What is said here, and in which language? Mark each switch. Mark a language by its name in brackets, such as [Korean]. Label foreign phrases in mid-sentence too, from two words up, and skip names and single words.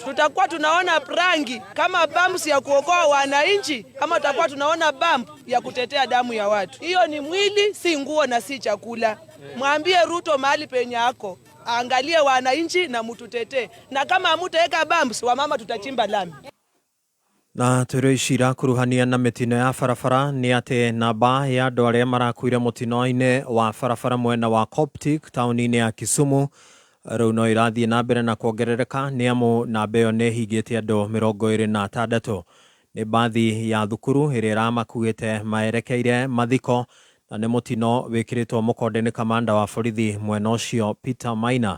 [Swahili] Tutakuwa tunaona rangi kama bumps ya kuokoa wananchi ama tutakuwa tunaona bump ya kutetea damu ya watu? Hiyo ni mwili, si nguo na si chakula. Mwambie Ruto mahali penye yako angalie wananchi na mtutetee, na kama hamtaweka bumps wa mama tutachimba lami. [Kikuyu] Na turishira kuruhania na mitino ya farafara ni ati namba ya andu aria marakuire mutino-ini wa farafara mwena wa Coptic tauni-ini ya Kisumu riu no irathie na mbere na kuongerereka ni amu namba iyo ni hingite andu 26. Ni bathi ya thukuru iria iramakuite maerekeire mathiko na ni mutino wikiritwo mukonde ni kamanda wa borithi mwena ucio Peter Maina.